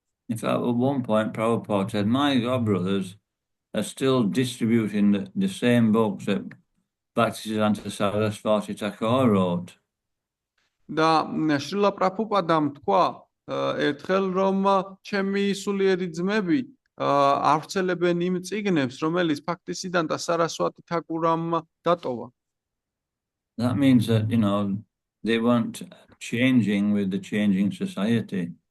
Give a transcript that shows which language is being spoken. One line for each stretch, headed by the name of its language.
English: In fact, at one point, Prabhupada said, my godbrothers are still distributing the same books that Bhaktisiddhanta Saraswati Thakur wrote.
Georgian: და შრილა პრაბჰუპადამ თქვა ერთხელ, რომ ჩემი სულიერი ძმები ავრცელებენ იმ წიგნებს, რომელიც ბhaktisiddhanta Saraswati Thakuram დატოვა.
English: That means that, they weren't changing with the changing society.